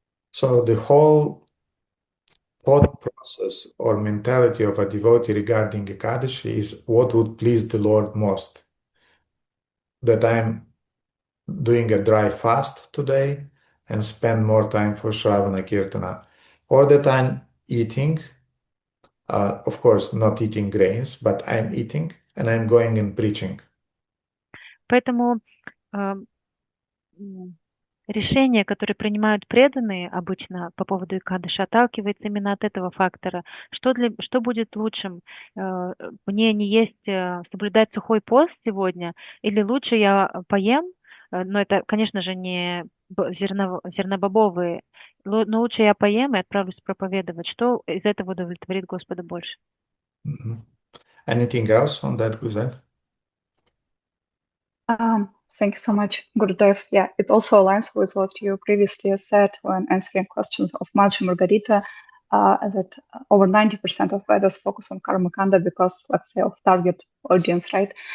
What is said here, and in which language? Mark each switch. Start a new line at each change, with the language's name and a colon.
English: So the whole thought process or mentality of a devotee regarding Ekadashi is what would please the Lord most. That I'm doing a dry fast today and spend more time for Shravana Kirtana, or that I'm eating, of course, not eating grains, but I'm eating and I'm going and preaching.
Russian: Поэтому решение, которое принимают преданные обычно по поводу Икадыша, отталкивается именно от этого фактора. Что будет лучшим? Мне не есть, соблюдать сухой пост сегодня, или лучше я поем, но это, конечно же, не зернобобовые, но лучше я поем и отправлюсь проповедовать. Что из этого удовлетворит Господа больше?
English: Anything else on that, Guzel? Thank you so much, Gurudev. Yeah, it also aligns with what you previously said when answering questions of Madhya Margarita, that over 90% of Vedas focus on Karma Kanda because, let's say, of target audience, right?